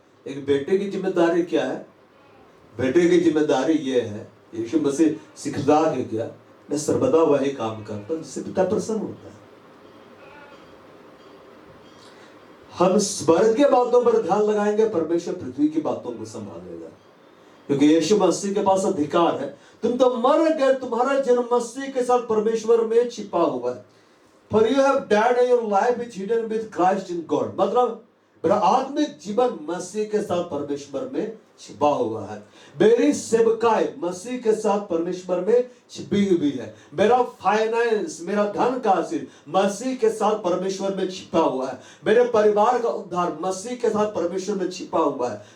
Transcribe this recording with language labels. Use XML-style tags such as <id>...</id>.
<hi>एक बेटे की जिम्मेदारी क्या है? बेटे की जिम्मेदारी ये है, यीशु मसीह सिखला के क्या, मैं सर्वदा वही काम करता हूं जिससे पिता प्रसन्न होता है। हम स्वर्ग के बातों पर ध्यान लगाएंगे, परमेश्वर पृथ्वी की बातों को संभालेगा। क्योंकि यीशु मसीह के पास अधिकार है। तुम तो मर गए, तुम्हारा जन्म मसीह के साथ परमेश्वर में छिपा हुआ है।</hi> <en>For you have died and your life is hidden with Christ in God।</en> <hi>मतलब मेरा आत्मिक जीवन मसीह के साथ परमेश्वर में छिपा हुआ है। मेरी सेवकाई मसीह के साथ परमेश्वर में छिपी हुई है। मेरा फाइनेंस, मेरा धन का हासिल मसीह के साथ परमेश्वर में छिपा हुआ है। मेरे परिवार का उद्धार मसीह के साथ परमेश्वर में छिपा हुआ है।</hi>